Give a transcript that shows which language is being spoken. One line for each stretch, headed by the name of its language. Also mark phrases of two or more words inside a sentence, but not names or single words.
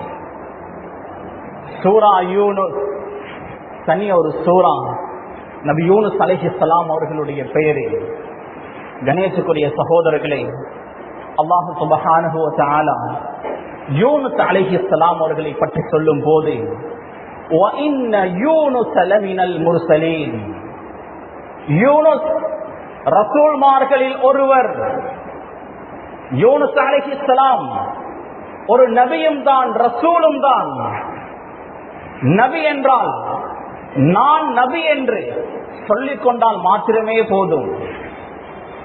Tamil: சூரா யூனுஸ் தனி ஒரு சூரா, நபி யூனுஸ் அலைஹிஸ்ஸலாம் அவர்களுடைய பெயரில். கணேசக்குரிய சகோதரர்களே,
Arabic: الله سبحانه وتعالى
Tamil: யூனுஸ் அலைஹிஸ்ஸலாம் அவர்களை பற்றி சொல்லும் போது,
Arabic: وَإِنَّ يُونُسَ لَمِنَ الْمُرْسَلِينَ,
Tamil: யூனுஸ் ரசூல்மார்களில் ஒருவர். யூனுஸ் அலைஹிஸ்ஸலாம் ஒரு நபியும் தான், ரசூலும் தான். நபி என்றால் நான் நபி என்று சொல்லிக் கொண்டால் மாத்திரமே போதும்.